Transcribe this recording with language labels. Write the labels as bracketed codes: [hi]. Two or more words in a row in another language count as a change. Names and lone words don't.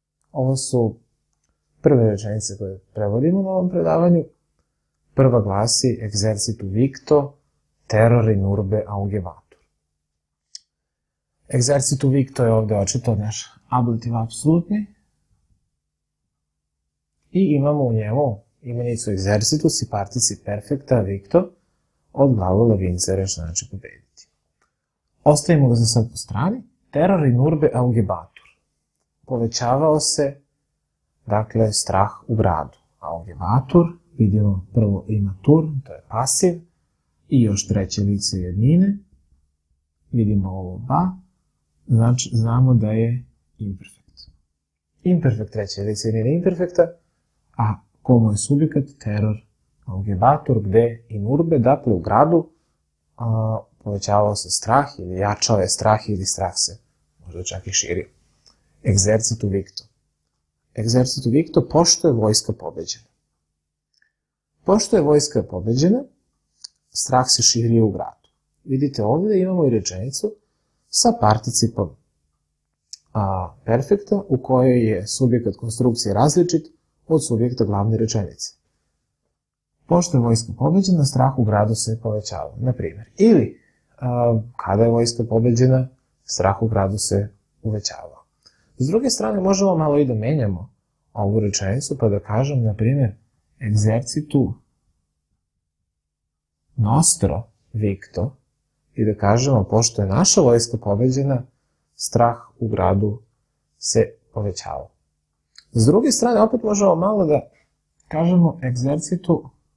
[sr] Ovo su prve rečenice koje prevodimo na ovom predavanju. Prva glasi [la] exercitu victo, terror in urbe augebatur. Exercitu victo [sr] je ovde očito naš ablativ apsolutni i imamo u njemu imenicu exercitus i particip perfecta victo od glagola vincere, što znači pobediti. Ostavimo ga za sad po strani. [la] Terror in urbe augebatur. [sr] Povećavao se, dakle, strah u gradu. Augebatur, vidimo prvo imatur, to je pasiv, i još treće lice jednine. Vidimo ovo ba, znači znamo da je imperfekt. Imperfekt treće lice jednine imperfekta, a komu je subjekat? [la] Terror augebatur, gde in urbe, [sr] dakle u gradu, povećavao se strah ili jačao je strah ili strah se možda čak i širio. [la] Exercitu victo. Exercitu victo, [sr] pošto je vojska pobeđena. Pošto je vojska pobeđena, strah se širio u gradu. Vidite ovdje da imamo i rečenicu sa participom perfekta u kojoj je subjekat konstrukcije različit od subjekta glavne rečenice. Pošto je vojska pobeđena, strah u gradu se povećava, na primjer. Ili, kada je vojska pobeđena, strah u gradu se uvećava. S druge strane, možemo malo i da menjamo ovu rečenicu, pa da kažem, na primjer, [la] exercitu nostro victo, [sr] i da kažemo, pošto je naša vojska pobeđena, strah u gradu se povećava. S druge strane, opet možemo malo da kažemo exercitu